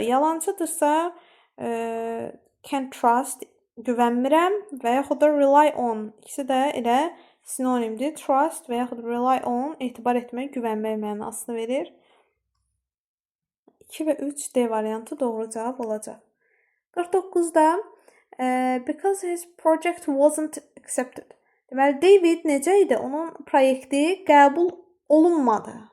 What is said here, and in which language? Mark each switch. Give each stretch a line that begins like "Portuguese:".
Azerbaijani: Yalancıdırsa
English: can trust,
Azerbaijani: güvənmirəm və yaxud da
English: rely on.
Azerbaijani: İkisi də elə sinonimdir. Trust və yaxud
English: rely on,
Azerbaijani: etibar etmək, güvənmək mənasını verir. 2 və 3 D variantı doğru cavab olacaq.
English: 49-da because his project wasn't accepted.
Azerbaijani: Deməli, David necə idi? Onun proyekti qəbul olunmadı.